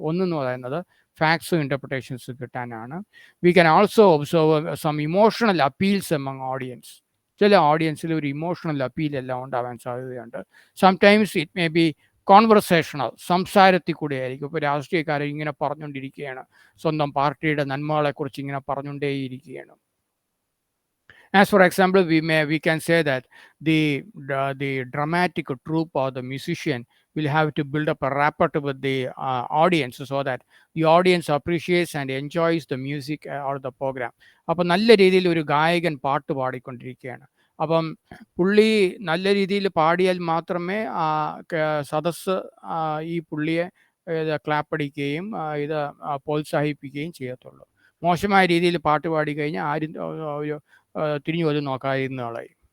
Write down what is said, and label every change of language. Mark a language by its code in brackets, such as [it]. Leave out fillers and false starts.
[ml] ഒന്നെന്ന് പറയുന്നത് ഫാക്ട്സും ഇൻ്റർപ്രിട്ടേഷൻസ് കിട്ടാനാണ്. [en] We can also observe some emotional appeals among audience. [ml] ചില ഓഡിയൻസിൽ ഒരു ഇമോഷണൽ അപ്പീലെല്ലാം ഉണ്ടാവാൻ സാധ്യതയുണ്ട്. [en] sometimes it may be conversational, [ml] സംസാരത്തിൽ കൂടെ ആയിരിക്കും. ഇപ്പോൾ രാഷ്ട്രീയക്കാരൻ ഇങ്ങനെ പറഞ്ഞുകൊണ്ടിരിക്കുകയാണ്, സ്വന്തം പാർട്ടിയുടെ നന്മകളെക്കുറിച്ച് ഇങ്ങനെ പറഞ്ഞുകൊണ്ടേയിരിക്കുകയാണ്. [en] As for example, we can say that the dramatic troupe or the musician will have to build up a rapport with the audience so that the audience appreciates and enjoys the music or the program. [ml] അപ്പം നല്ല രീതിയിൽ ഒരു ഗായകൻ പാട്ട് പാടിക്കൊണ്ടിരിക്കുകയാണ്. അപ്പം പുള്ളി നല്ല രീതിയിൽ പാടിയാൽ മാത്രമേ സദസ്സ് ഈ പുള്ളിയെ ക്ലാപ്പടിക്കുകയും ഇത് പ്രോത്സാഹിപ്പിക്കുകയും ചെയ്യത്തുള്ളൂ. മോശമായ രീതിയിൽ പാട്ട് പാടി കഴിഞ്ഞാൽ ആരും ഒരു തിരിഞ്ഞു പോലും നോക്കാതിരുന്ന ആളായി.